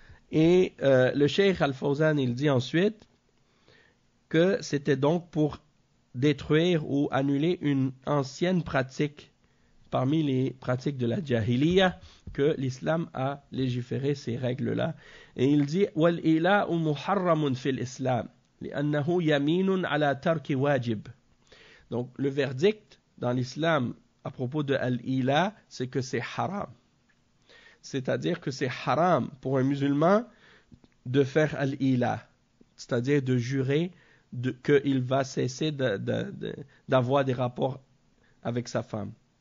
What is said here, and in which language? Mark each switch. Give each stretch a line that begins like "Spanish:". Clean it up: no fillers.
French: Et le Cheikh Al-Fawzan, il dit ensuite que c'était donc pour détruire ou annuler une ancienne pratique parmi les pratiques de la Jahiliya que l'islam a légiféré ces règles-là. Et il dit
Arabic: وَالْإِلَاءُ مُحَرَّمٌ فِي الْإِسْلَامِ لِأَنَّهُ يَمِينٌ عَلَى تَرْكِ واجب.
French: Donc le verdict dans l'islam à propos de al-ila, c'est que c'est haram. C'est-à-dire que c'est haram pour un musulman de faire al-ila, c'est-à-dire de jurer qu'il va cesser d'avoir des rapports avec sa femme.